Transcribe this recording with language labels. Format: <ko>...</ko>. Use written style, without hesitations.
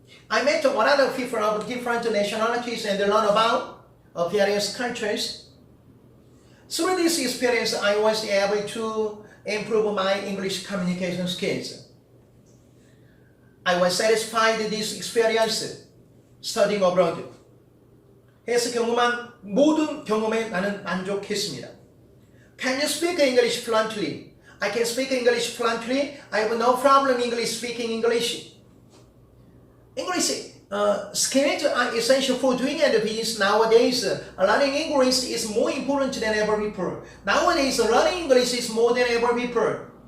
<en>I met a lot of people of different nationalities and learned about various countries. Through this experience, I was able to improve my English communication skills. I was satisfied with this experience studying abroad.</en> <ko>해서 경험한 모든 경험에 나는 만족했습니다.</ko> <en>Can you speak English fluently? I can speak English fluently. I have no problem speaking English. English skills are essential for doing any business nowadays. Learning English is more important than ever before. Nowadays, learning English is more than ever before.</en>